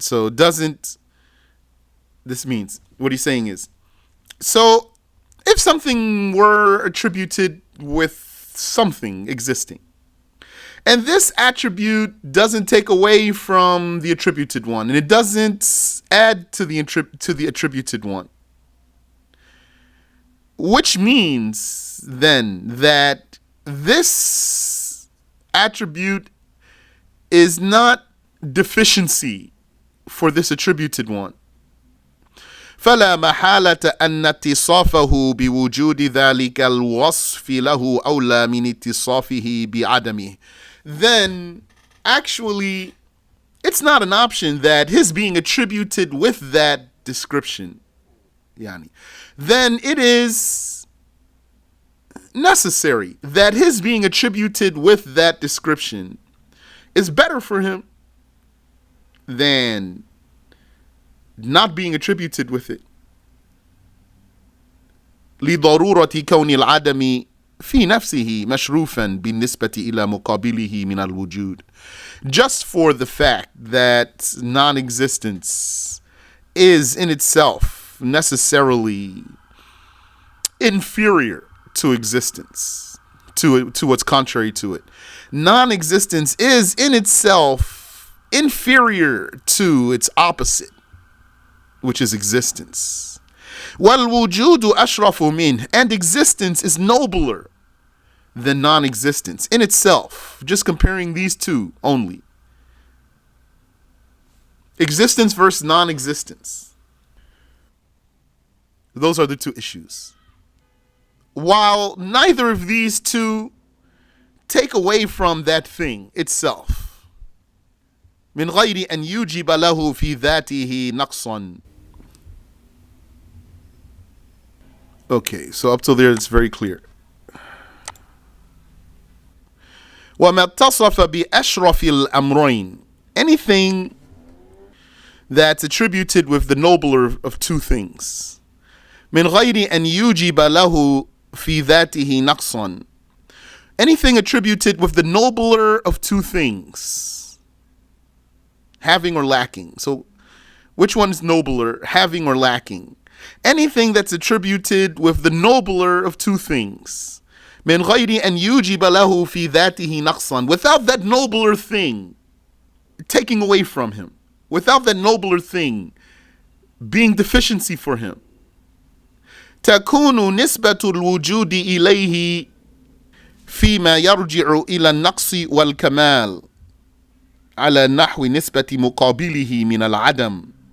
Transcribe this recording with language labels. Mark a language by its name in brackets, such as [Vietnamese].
[English] So, doesn't, this means, what he's saying is, so if something were attributed with something existing, and this attribute doesn't take away from the attributed one, and it doesn't add to the attributed one, which means then that this attribute is not deficiency for this attributed one. [Arabic] فلا محالة أن اتصافه بوجود ذلك الوصف له أولى من اتصافه بعدمه. [English] Then actually it's not an option that his being attributed with that description, yani, then it is necessary that his being attributed with that description is better for him than not being attributed with it. [Arabic] لضرورة كون العدم في نفسه مشروفا بالنسبة إلى مقابله من الوجود. [English] Just for the fact that non-existence is in itself necessarily inferior to existence, to what's contrary to it. Non-existence is in itself inferior to its opposite, which is existence. [Arabic] وَالْوُجُودُ أَشْرَفُ مِنْهُ, [English] and existence is nobler than non-existence in itself. Just comparing these two only. Existence versus non-existence. Those are the two issues. While neither of these two take away from that thing itself. [Arabic] من غير أن يوجب له في ذاته نقصا. [English] Okay, so up till there it's very clear. [Arabic] وما اتصف بأشرف الأمرين. [English] Anything that's attributed with the nobler of two things. [Arabic] من غير أن يوجب له في ذاته نقصا. [English] Anything attributed with the nobler of two things. Having or lacking. So which one is nobler, having or lacking? Anything that's attributed with the nobler of two things. [Arabic] من غير أن يوجب له في ذاته نقصا. [English] Without that nobler thing taking away from him. Without that nobler thing being deficiency for him. [Arabic] تكون نسبة الوجود إليه فيما يرجع إلى النقص والكمال على نحو نسبة مقابله من العدم.